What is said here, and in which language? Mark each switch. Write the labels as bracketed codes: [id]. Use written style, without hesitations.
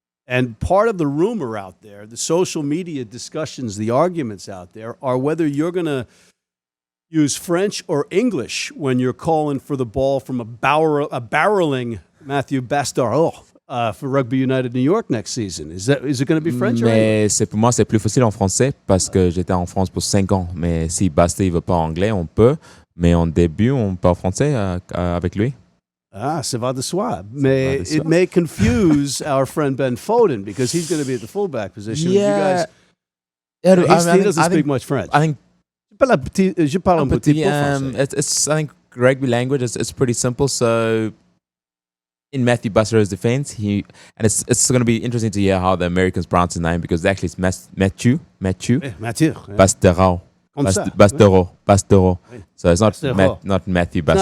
[en] And part of the rumor out there, the social media discussions, the arguments out there, are whether you're going to use French or English when you're calling for the ball from a barreling Matthew Bastaro for Rugby United New York next season. Is it going to be French or English? [fr] Pour moi, c'est plus facile en français parce que j'étais en France pour 5 ans. Mais si Basta ne veut pas anglais, on peut. Mais en début, on parle français avec lui. Ah, ça va de soi. [en] Mais it may confuse our friend Ben Foden because he's going to be at the fullback position. Yeah. He doesn't speak much French. I think [fr] Je parle un petit peu français. [en] It's I think rugby language is pretty simple. So in Matthew Bastaro's defense, it's going to be interesting to hear how the Americans pronounce his name because actually it's Matthew Bastaro. Bastaro. So it's not Matthew Bastaro.